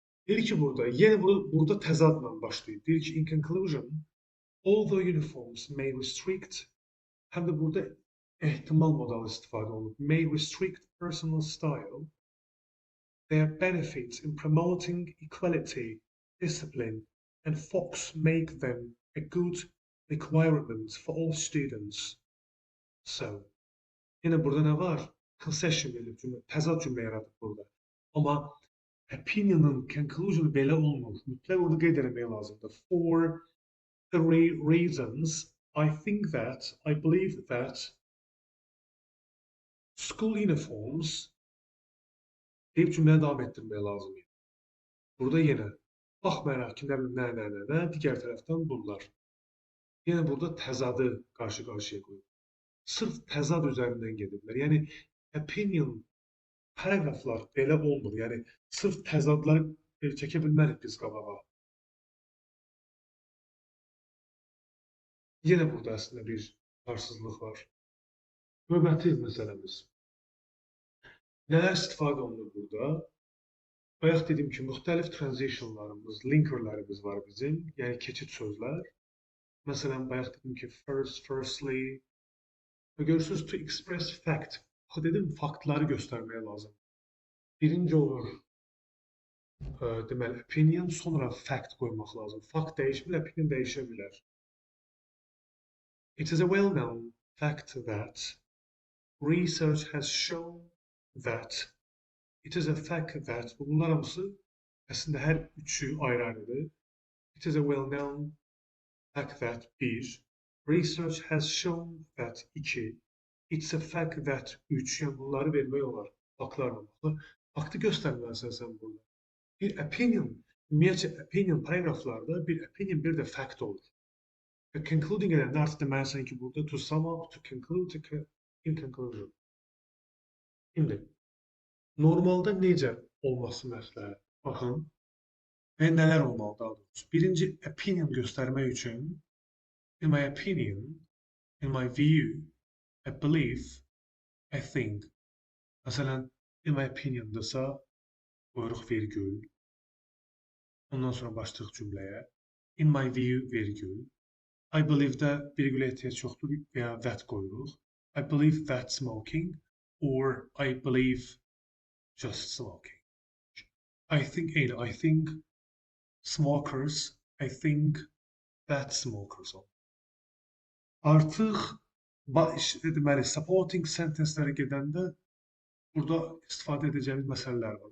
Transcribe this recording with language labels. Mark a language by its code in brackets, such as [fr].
[az] Deyir ki burada, yenə burada təzadla başlayır. Deyir ki [en] in conclusion, although uniforms may restrict, [az] həm də burada ehtimal modalı istifadə olunub. [en] May restrict personal style, their benefits in promoting equality, discipline, and Fox make them a good requirement for all students. [az] So, yine burada ne var? Concession edilib cümle, təzad cümlə yaradıb burada. Amma opinion'ın conclusion'u belə olmur. Mütləq orada qeyd etmək lazımdır. [en] For three reasons, I think that, I believe that school uniforms [az] deyib cümləyə davam etdirmək lazımdır. Burada yenə baxmayaraq ki, nə, digər tərəfdən bunlar. Yenə burada təzadı qarşı-qarşıya qoyub. Sırf təzad üzərindən gediblər. Yəni, opinion, paragraflar belə olmur. Yəni, sırf təzadları çəkə bilmərik biz qabağa. Yenə burada əslində bir qarsızlıq var. Növbəti məsələmiz. Nələr istifadə olunur burada? Bayaq dedim ki, müxtəlif transitionlarımız, linkerlərimiz var bizim. Yəni, keçid sözlər. Məsələn, bayaq dedim ki, first, firstly. Və görürsünüz, [en] to express fact. [az] Axı dedim, faktları göstərməyə lazım. Birinci olur, deməli, opinion, sonra fact qoymaq lazım. Fact dəyişmir, opinion dəyişə bilər. [en] It is a well-known fact that research has shown that it is a fact that [az] bunlar hamısı əslində hər üçü ayrı-ayrıdır. [en] It is a well-known fact that bir, research has shown that 2, it's a fact that 3, yəni bunları vermək olar. [az] Faktlarla baxılır. Faktı göstərməlisən sən burada. Bir opinion, ümumiyyətcə opinion paragraflarda bir opinion, bir də fact olur. Concluding edəndə artıq deməlisən ki, burada [en] to sum up, to conclude, in conclusion. [az] İndi, normalda necə olması məsləhət? Baxın, və nələr olmalı daha doğrusu? Birinci, opinion göstərmək üçün [en] in my opinion, in my view, I believe, I think. [az] Məsələn, in my opinion-dırsa, qoyuruq vergül. Ondan sonra başlayıq cümləyə. [en] In my view, [az] vergül. I believe-də vergülə ehtiyac yoxdur veya that qoyuruq. [en] I believe that smoking or I believe just smoking. I think smokers, I think that smokers are. [az] Artıq deməli, supporting sentencelərə gedəndə burada istifadə edəcəyimiz məsələlər var.